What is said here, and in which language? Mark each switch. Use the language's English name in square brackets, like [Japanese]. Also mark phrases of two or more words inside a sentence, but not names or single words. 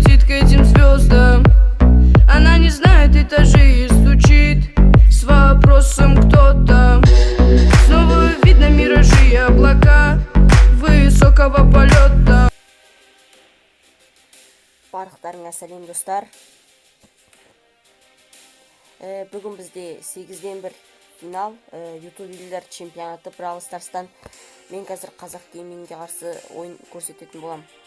[Russian] к этим звездам. Она не знает этажей и стучит с вопросом кто там. Снова видно миражи и облака высокого полета. [Kazakh] Барлықтарыңа сәлем достар. Бүгін бізде 8-ден 1 финал YouTube елдер чемпионаты Brawl Stars'тан. Мен қазір қазақ геймингке қарсы ойын көрсететін болам.